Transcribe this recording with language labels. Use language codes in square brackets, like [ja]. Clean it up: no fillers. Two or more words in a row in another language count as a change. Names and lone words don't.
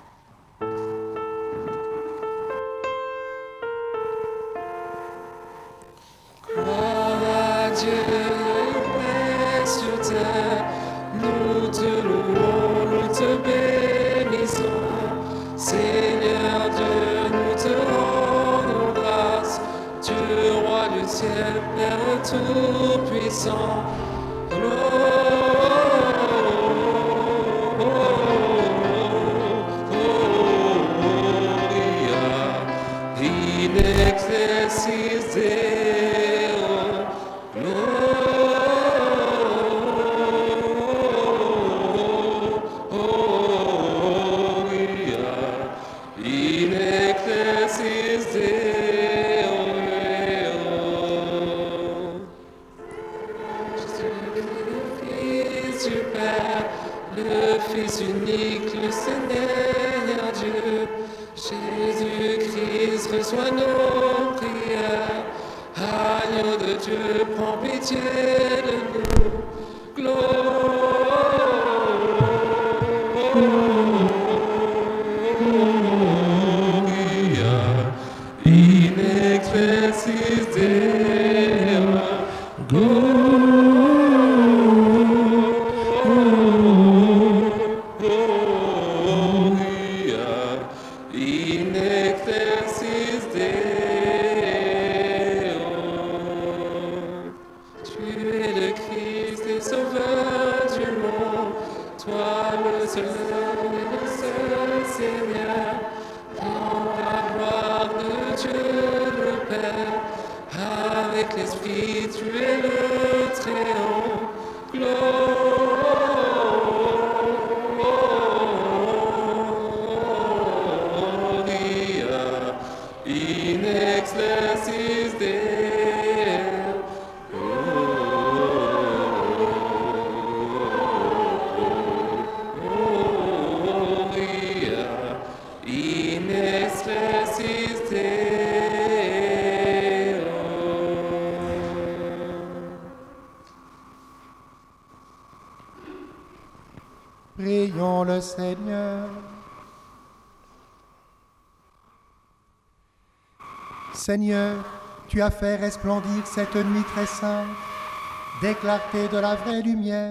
[fr] Gloire à Dieu, paix sur terre, nous te louons, nous te bénissons. Seigneur Dieu, nous te rendons grâce, Dieu roi du ciel, Père tout-puissant. [la] In excelsis Deo, Gloria. In excelsis Deo. [fr] Fils du Père, le Fils unique, le Seigneur Dieu, Jésus-Christ, reçois nos prières. Agneau de Dieu, prends pitié de nous. [la] Gloria in excelsis Deo. Gloria in excelsis Deo. [fr] Tu es le Christ et Sauveur du monde, toi le seul et le seul Seigneur, dans la gloire de Dieu le Père, avec l'Esprit tu es le Très-Haut. [la] Gloria in excelsis Deo. Gloria in excelsis Deo. [fr] Prions le Seigneur. Seigneur, tu as fait resplendir cette nuit très sainte des clartés de la vraie lumière.